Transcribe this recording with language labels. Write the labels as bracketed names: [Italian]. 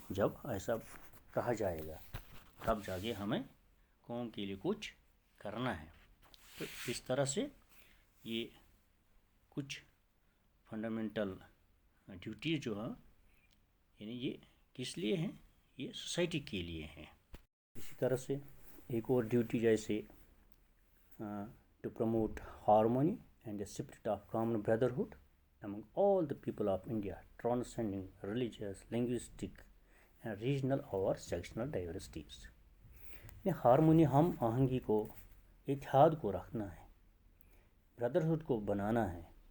[Urdu] جب ایسا کہا جائے گا تب جا کے ہمیں قوم کے لیے کچھ کرنا ہے. تو اس طرح سے یہ کچھ فنڈامنٹل ڈیوٹیز جو ہیں، یعنی یہ کس لیے ہیں؟ یہ سوسائٹی کے لیے ہیں. اسی طرح سے ایک اور ڈیوٹی جیسے [English] To promote harmony and a spirit of common brotherhood among all the people of India, transcending religious, linguistic, and regional or sectional diversities. [Urdu] یہ ہارمونی، ہم آہنگی کو، اتحاد کو رکھنا ہے، بردرہڈ کو بنانا ہے.